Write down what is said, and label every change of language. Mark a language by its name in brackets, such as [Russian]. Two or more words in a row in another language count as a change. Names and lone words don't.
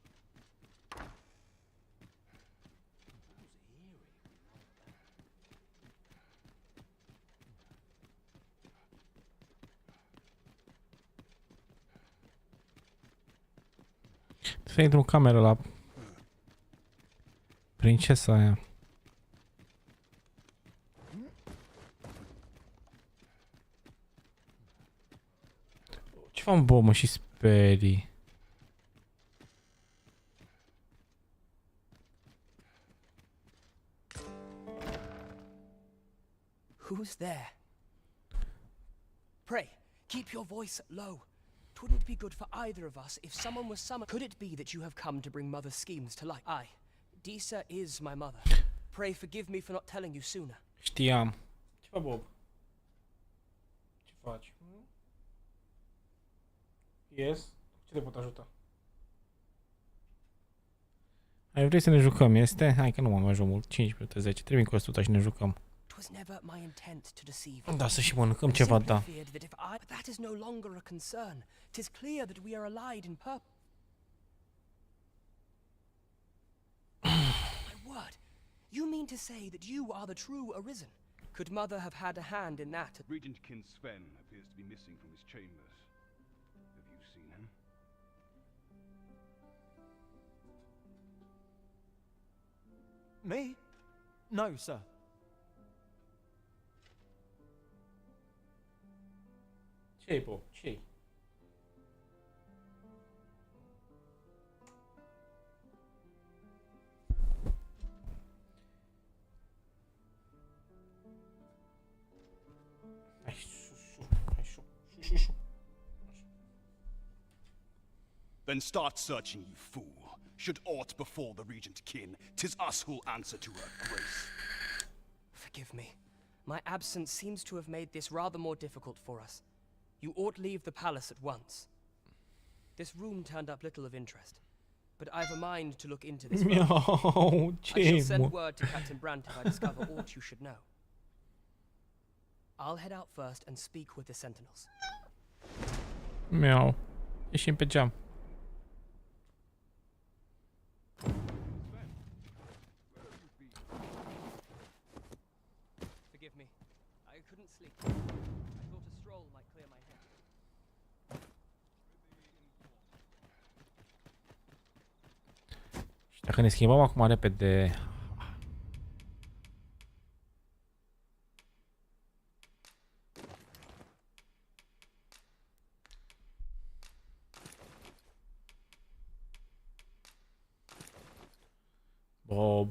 [Romanian] Să intru în cameră la princesa aia. Ce fac bă, mă, și sperii? [English] Who's there? Pray, keep your voice low. 'Twouldn't be good for either of us if someone was summoned. Could it be that you have come to bring Mother's schemes to light? Aye, Disa is my mother. Pray forgive me for not telling you sooner. [Romanian] Știam. Ce fac, Bob? Ce faci? Yes? Ce te pot ajuta? Ai vrei să ne jucăm, este? Hai că nu mă mai joc mult. 5 minute, 10. Trebuie cu ăsta și ne jucăm. Da, să și mănâncăm ceva, da. [English] But that is no longer a concern. 'Tis clear that we are allied in purpose. My word, you mean to say that you are the true Arisen? Could Mother have had a hand in that? Regent Kin Sven appears to be missing from his chambers. Have you seen him? Me? No, sir. [Romanian] Ce-i, Bob? Ce-i? Hai, [English] Then start searching, you fool. Should aught befall the Regent Kin, 'tis us who'll answer to her grace. Forgive me. My absence seems to have made this rather more difficult for us. You ought leave the palace at once. This room turned up little of interest, but I've a mind to look into this. I shall send word to Captain Brandt if I discover aught you should know. I'll head out first and speak with the sentinels. [Romanian] Miau. Ieșim pe geam. [English] Forgive me. I couldn't sleep. I thought a stroll might clear my head. [Romanian] Și dacă ne schimbăm acum repede... Bob.